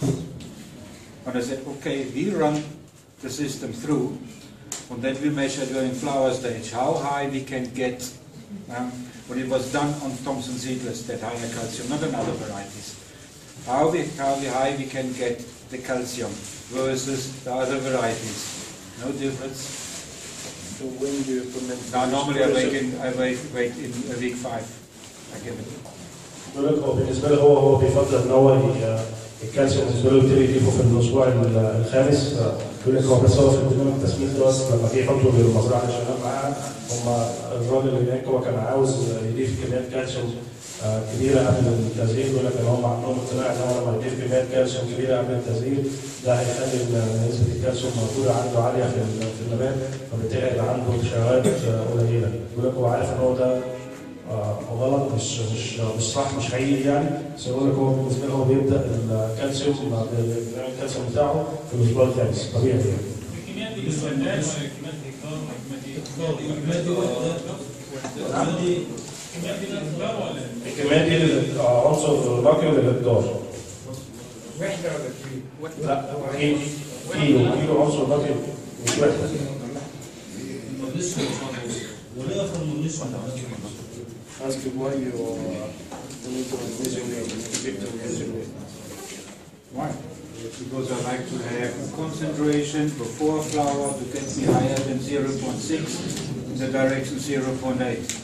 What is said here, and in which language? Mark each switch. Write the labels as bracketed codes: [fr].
[en] And I said, okay, we run the system through, and then we measure during flower stage how high we can get when it was done on Thompson seedless, that higher calcium, not on other varieties. How high we can get the calcium versus the other varieties. No difference. So when do you implement? Now normally I wait in week 5. I give it. [ar] هو بالنسبه له هو بيفضل ان هو الكالسيوم بالنسبه له يبتدي يضيفه في الاسبوع الخامس. يقول لك هو بس هو في البرنامج التسميد دوت لما جه يحطه للمزرعه اللي شغال معاها هم الراجل اللي هناك هو كان عاوز يضيف كميات كالسيوم كبيره قبل التزهير. يقول لك ان هم عندهم اقتناع ان هو لما يضيف كميات كالسيوم كبيره قبل التزهير ده هيخلي نسبه الكالسيوم موجوده عنده عاليه في النبات فبالتالي هيبقى عنده شهوات قليله. يقول لك هو عارف ان هو ده غلط مش صح مش حقيقي يعني. بس يقول لك هو بالنسبه له هو بيبدا الكالسيوم الكالسيوم بتاعه في الاسبوع الخامس طبيعي يعني. الكميات دي بالفلاش ولا كميات هكتار ولا كميات دي الكميات دي عنصر باقي للهكتار. وحده ولا كيلو؟ لا كيلو عنصر باقي مش وحده. وليه اخر من النسبه [en] Ask why you need to measure Why? Because I like to have a concentration before flower to get me higher than 0.6 in the direction 0.8.